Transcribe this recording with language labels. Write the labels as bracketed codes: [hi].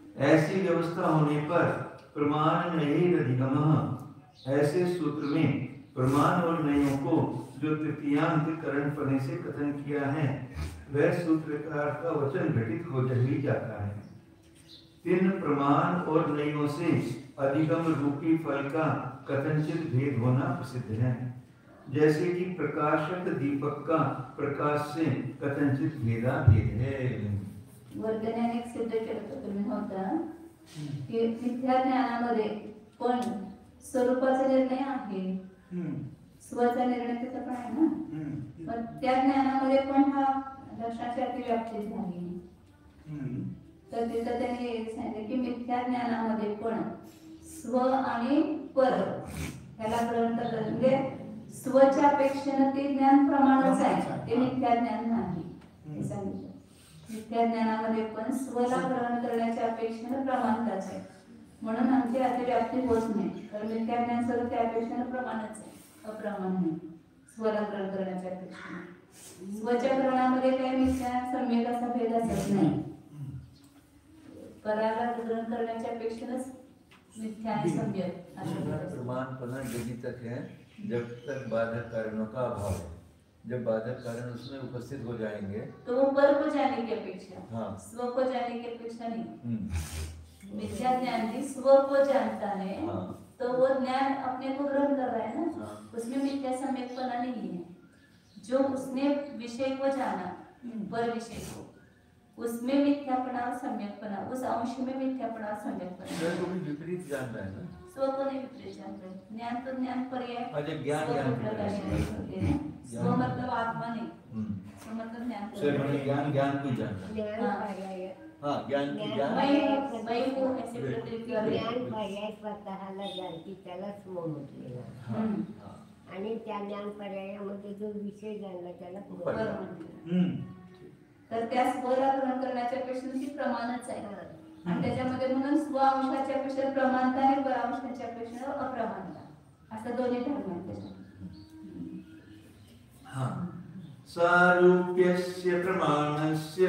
[hi] ऐसी व्यवस्था होने पर प्रमाण नय अधिगम, ऐसे सूत्र में प्रमाण और नयों को जो तृतीयांत करण पने से कथन किया है वह सूत्रकार का वचन घटित हो ही जाता है. तीन प्रमाण और नयों से अधिगम रूपी फल का कथनचित भेद होना प्रसिद्ध है, जैसे कि प्रकाशक दीपक का प्रकाश से कथनचित भेदा भेद है. [mr] वर्तनाने सिद्ध केलं तुम्ही होता की मिथ्या ज्ञानामध्ये पण स्वरूपाचा निर्णय आहे, स्वचा निर्णय तिथं पण आहे ना. पण त्या ज्ञानामध्ये पण हा लक्षणाची अतिव्याप्ती झाली. तर तिथं त्यांनी सांगितलं की मिथ्या ज्ञानामध्ये पण स्व आणि पर याला ग्रहण करतात. म्हणजे स्वच्या अपेक्षेनं ते ज्ञान प्रमाणच आहे, ते मिथ्या ज्ञान नाही हे सांगितलं. मिथ्या ज्ञानामध्ये पण स्वला ग्रहण करण्याच्या अपेक्षेनं प्रमाणच आहे, म्हणून आमची अतिव्याप्ती होत नाही. कारण मिथ्या ज्ञान सर्व त्या अपेक्षेनं प्रमाणच आहे, अप्रमाण नाही. स्वला ग्रहण करण्याच्या अपेक्षेनं स्वच्या ग्रहणामध्ये काही मिथ्या सम्यक असा भेद असत नाही. पराला ग्रहण करण्याच्या अपेक्षेनंच मिथ्या आणि सम्यक असं [hi] प्रमाणपना जब तक है जब तक बाधक कारणों का अभाव है. जब बाधक कारण उसमें उपस्थित हो जाएंगे तो वो पर को जाने की अपेक्षा, हाँ, स्व को जाने की अपेक्षा नहीं. मिथ्या ज्ञान भी स्व को जानता है, हाँ, तो वो ज्ञान अपने को ग्रहण कर रहा है ना, हाँ, उसमें मिथ्या सम्यकपना नहीं है. जो उसने विषय को जाना, पर विषय को, उसमें मिथ्यापना और सम्यकपना, उस अंश में मिथ्यापना और सम्यकपना. तो भी विपरीत जान रहा है ना. स्व को नहीं विपरीत जान रहे. ज्ञान तो ज्ञान पर्याय, अच्छा ज्ञान स्व मतलब आत्मा नहीं, स्व मतलब ज्ञान. ज्ञान ज्ञान को जान रहा है. हाँ ज्ञान की ज्ञान मैं हूँ ऐसे प्रतिक्रिया [mr] ज्ञान पर्याय स्वतःला जानती त्यालाच मोह म्हटलेला हाँ हाँ आणि त्या ज्ञान पर्यायामध्ये जो विषय जाणला त्याला पर पर म्हणते. तर त्या स्वला ग्रहण करण्याच्या पेक्षा ती प्रमाणच आहे आणि त्याच्यामध्ये म्हणून स्व अंशाच्या पेक्षा प्रमाणता आणि परांशाच्या पेक्षा अप्रमाणता असं दोन्ही धर्म आहेत त्याच्यामध्ये. [sa] हाँ सारूप्यस्य प्रमाणस्य